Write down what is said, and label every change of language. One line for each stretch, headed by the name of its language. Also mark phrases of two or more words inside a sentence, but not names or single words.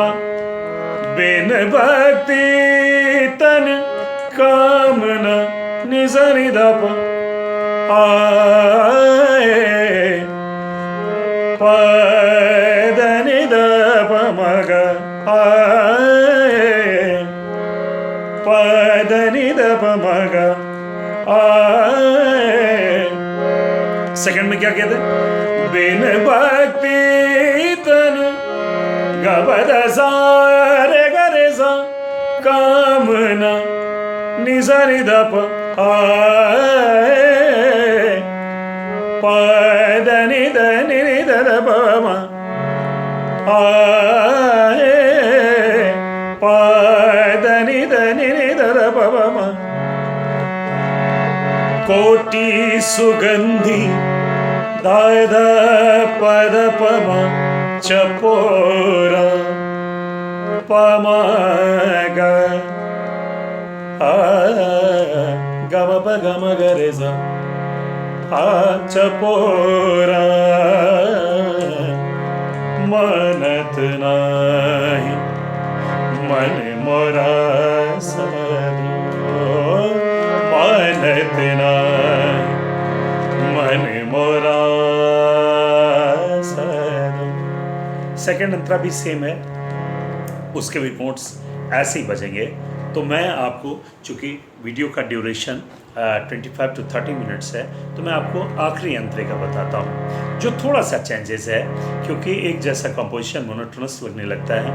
Hindi: बिन भक्ति तन कामना नि सा नि ध प। प द नि ध प म ग प द नि ध प म ग। सेकंड में क्या कहते हैं? बिन भक्ति तन ग पद सा रे ग रे सा। कामना नि सा नि ध प प ni da ni ni da da pa ma pa da ni da da pa ma कोटि सुगंधी दाद पद पम चपोरा पम ग गम प गम गरे सा चपोरा मनत नाही मन मोरा मनत नाही मन मोरा। सेकेंड अंतरा भी सेम है, उसके भी नोट्स ऐसे ही बजेंगे। तो मैं आपको, चूँकि वीडियो का ड्यूरेशन 25 to 30 मिनट्स है, तो मैं आपको आखिरी अंतरे का बताता हूँ जो थोड़ा सा चेंजेस है, क्योंकि एक जैसा कंपोजिशन मोनोटोनस लगने लगता है।